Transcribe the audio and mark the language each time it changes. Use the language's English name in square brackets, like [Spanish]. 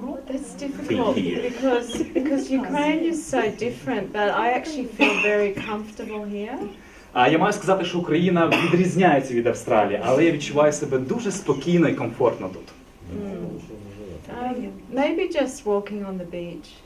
[English] That's difficult because Ukraine is so different, but I actually feel very comfortable here. [Ukrainian] А я маю сказати, що Україна відрізняється від Австралії, але я відчуваю себе дуже спокійно і комфортно тут. [English] Maybe just walking on the beach.